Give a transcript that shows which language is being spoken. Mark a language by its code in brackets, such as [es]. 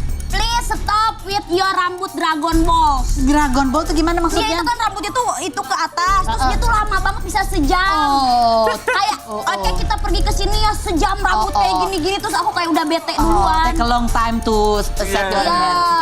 [en] Please stop with your [id] rambut [en] Dragon Ball. [id] Dragon Ball itu gimana maksudnya? Dia itu kan rambutnya tuh itu ke atas, terus dia tuh lama banget bisa sejam. Kayak kayak kita pergi ke sini ya sejam rambut kayak gini-gini, terus aku kayak udah bete duluan. [en] Take a long time to set your hair.